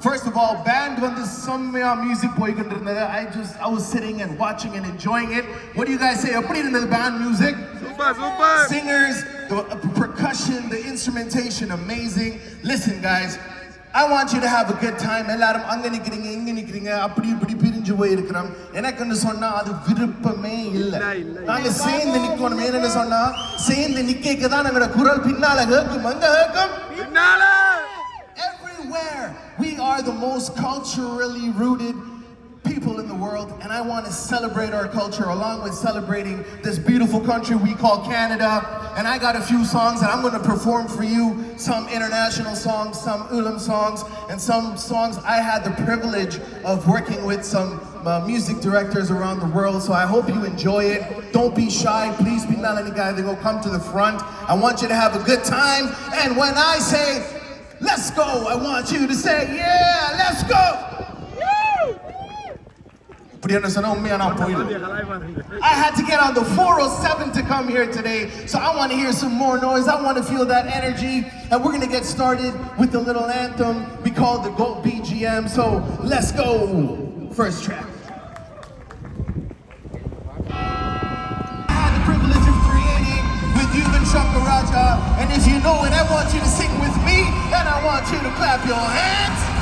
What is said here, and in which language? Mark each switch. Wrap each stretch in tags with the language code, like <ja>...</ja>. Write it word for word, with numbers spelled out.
<en>First of all,</en> <ta>band வந்து செம்மையா music போய்கிட்டு இருந்தது.</ta> <en>I just I was sitting and watching and enjoying it. What do you guys say?</en> <ta>எப்படி இருந்தது band music? Super super</ta> <en>Singers, the uh, percussion, the instrumentation, amazing. Listen, guys, I want you to have a good time.</en> <ta>எல்லாரும் அங்க நிக்கிறீங்க, இங்க நிக்கிறீங்க, அப்படி இப்படி பிரிஞ்சு போய் இருக்கிறோம். எனக்குன்னு சொன்னா அது விருப்பமே இல்லை. நாங்க சேர்ந்து நிக்கணும். என்னன்னு சொன்னா சேர்ந்து நிக்க தான் எங்களோட குரல் பின்னால கேட்கும். அங்க கேட்கும் பின்னால</ta> <en>everywhere. We are the most culturally rooted people in the world, and I want to celebrate our culture along with celebrating this beautiful country we call Canada. And I got a few songs that I'm going to perform for you, some international songs, some Ulam songs, and some songs I had the privilege of working with some uh, music directors around the world. So I hope you enjoy it. Don't be shy. Please be not any guy that go come to the front. I want you to have a good time, and when I say let's go, I want you to say yeah, let's go.</en> <ta>இப்படின்னு சொன்னா உண்மையா நான் போயிடுவேன்.</ta> <en>I had to get on the four oh seven to come here today, so I want to hear some more noise. I want to feel that energy, and we're going to get started with the little anthem we call the GOAT B G M. So let's go. First track. I had the privilege of creating with you and Shankaraja, and if you know it, I want you to sing with me, and I want you to clap your hands.</en>